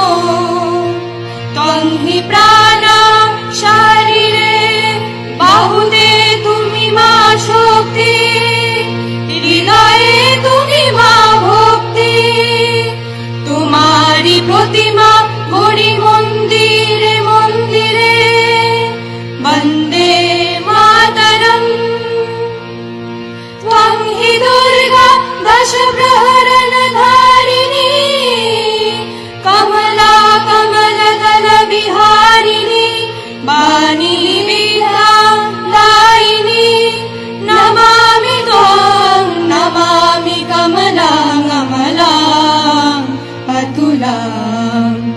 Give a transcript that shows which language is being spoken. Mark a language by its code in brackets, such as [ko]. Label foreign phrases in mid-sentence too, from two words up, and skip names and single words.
[bn] তন্হি প্রাণ শরীরে বাহুতে তুমি মা শক্তি হৃদয়ে তুমি মা ভক্তি তোমারি প্রতিমা গড়ি মন্দিরে মন্দিরে [sa] বন্দে মাতরম त्वं हि दुर्गा दश प्रहरण धारिणी कमला कमलदल विहारिणी वाणी विद्या दायिनी नमामि त्वां नमामि कमलां अमलां अतुलां